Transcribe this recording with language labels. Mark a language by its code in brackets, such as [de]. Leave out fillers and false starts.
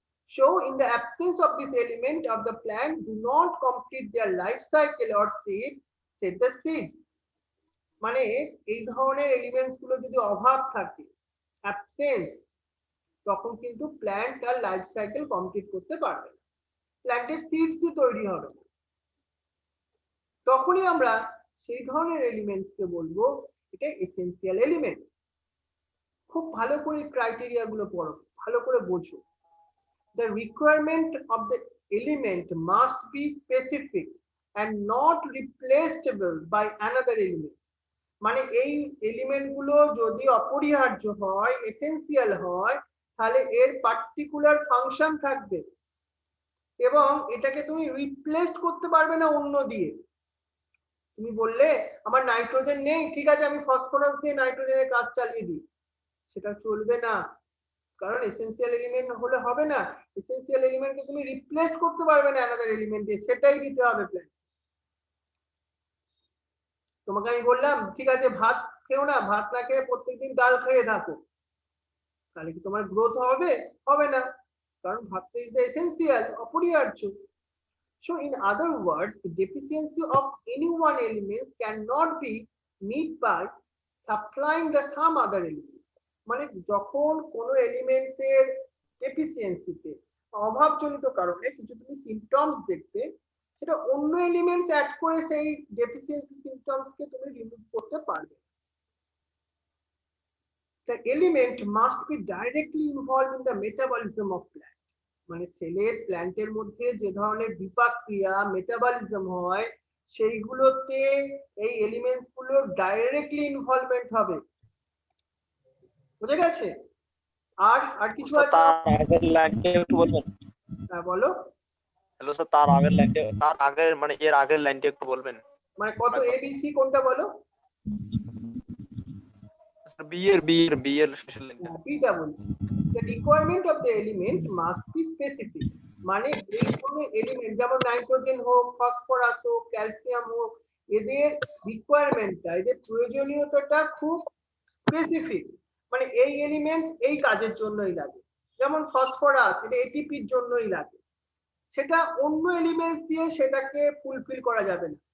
[en] So in the absence of this element of the plant do not complete their life cycle or set the seeds. [bn] মানে এই ধরনের elements গুলো যদি অভাব থাকে, অ্যাবসেন্ট, তখন কিন্তু প্ল্যান্ট তার লাইফ সাইকেল কমপ্লিট করতে পারবে না, প্ল্যান্টের সিডসই তৈরি হবে না। তখনই আমরা সেই ধরনের এলিমেন্টস কে বলবো এটা এসেনশিয়াল এলিমেন্ট। খুব ভালো করে ক্রাইটেরিয়া গুলো পড়ো, ভালো করে বোঝো। [en] The requirement of the element must be specific and not replaceable by another element. [bn] মানে এই এলিমেন্ট গুলো যদি অপরিহার্য হয়, এসেনশিয়াল হয়, তাহলে এর পার্টিকুলার ফাংশন থাকবে এবং এটাকে তুমি রিপ্লেস করতে পারবে না অন্য দিয়ে। তুমি বললে আমার নাইট্রোজেন নেই, ঠিক আছে আমি ফসফরাস দিয়ে নাইট্রোজেনের কাজ চালিয়ে দিই, সেটা চলবে না, কারণ এসেনশিয়াল এলিমেন্ট হলে হবে না। এসেনশিয়াল এলিমেন্টকে তুমি রিপ্লেস করতে পারবে না অ্যানাদার এলিমেন্ট দিয়ে, সেটাই দিতে হবে প্ল্যান্ট। তোমাকে আমি বললাম ঠিক আছে ভাত খেও না, ভাত না খেয়ে প্রত্যেকদিন ডাল খেয়ে থাকো, তাহলে কি তোমার গ্রোথ হবে? হবে না, কারণ ভাতটা [en] is the essential, [bn] অপরিহার্য। [en] So in other words, the deficiency of any one element cannot be met by supplying the some other element. [bn] মানে যখন কোনো এলিমেন্টস এর ডেফিসিয়েন্সিতে, অভাবজনিত কারণে কিছু তুমি সিম্পটমস দেখতে, সেটা অন্য এলিমেন্টস অ্যাড করে সেই ডেফিসিয়েন্সি সিম্পটমস কে তুমি রিমুভ করতে পারবে। [en] The element must be directly involved in the metabolism of plant. [bn] মানে সেলের প্ল্যান্টের মধ্যে যে ধরনের বিপাক ক্রিয়া, মেটাবলিজম হয়, সেইগুলোতে এই এলিমেন্টস গুলো ডাইরেক্টলি ইনভলভমেন্ট হবে। বুঝে গেছে? আর কিছু আছে? তার আগের লাইনটা একটু বলবেন? হ্যাঁ বলো। হ্যালো স্যার, তার আগের লাইনটা, তার আগের মানে এর আগের লাইনটা একটু বলবেন? মানে কত এবিসি কোনটা বলো? বি এর শেষের লাইনটা। বিটা বলছি। [en] The requirement of the element must be specific. [bn] মানে এই কোনো এলিমেন্ট যেমন নাইট্রোজেন হোক, ফসফরাস হোক, ক্যালসিয়াম হোক, এদের রিকোয়ারমেন্টটা, এদের প্রয়োজনীয়তাটা খুব স্পেসিফিক। মানে এই এলিমেন্ট এই কাজের জন্যই লাগে। যেমন ফসফরাস, এটা এটিপির জন্যই লাগে, সেটা অন্য এলিমেন্ট দিয়ে সেটাকে ফুলফিল করা যাবে না।